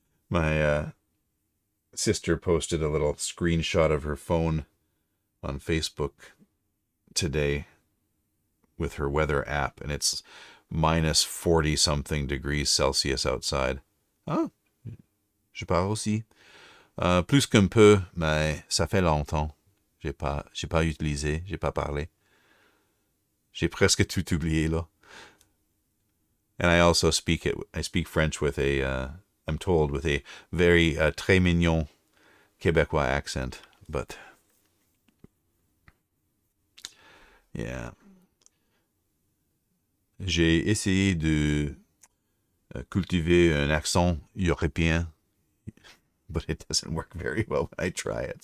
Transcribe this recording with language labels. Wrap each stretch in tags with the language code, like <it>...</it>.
<en>My sister posted a little screenshot of her phone on Facebook today with her weather app, and it's minus 40 something degrees Celsius outside.</en> <fr>Ah, je parle aussi. Plus qu'un peu, mais ça fait longtemps. J'ai pas utilisé, j'ai pas parlé. J'ai presque tout oublié là.</fr> <en>And I also speak French with I'm told, with a very</en> <fr>très mignon Québécois</fr> <en>accent. But, yeah.</en> <fr>J'ai essayé de cultiver un accent européen,</fr> <en>but it doesn't work very well when I try it.</en>